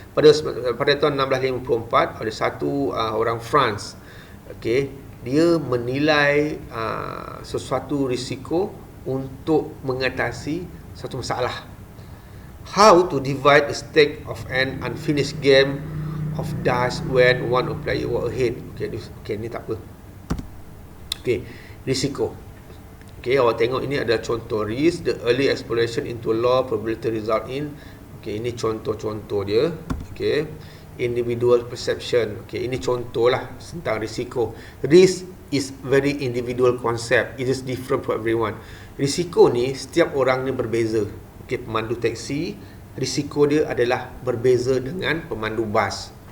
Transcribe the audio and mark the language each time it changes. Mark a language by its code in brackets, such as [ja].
[ms] pada tahun 1654 ada satu orang France, okey, dia menilai sesuatu risiko untuk mengatasi satu masalah. [en] How to divide a stake of an unfinished game of dice when one of player were ahead. [ms] Okey, ni tak apa. Okey, risiko. Okey, awak tengok ini adalah contoh risk. [en] The early exploration into law probability result in. [ms] Okey, ini contoh-contoh dia. Okey, [en] individual perception. [ms] Okey, ini contohlah tentang risiko. [en] Risk is very individual concept. It is different for everyone. [ms] Risiko ni setiap orang ni berbeza. Okey, pemandu taksi, risiko dia adalah berbeza dengan pemandu bas.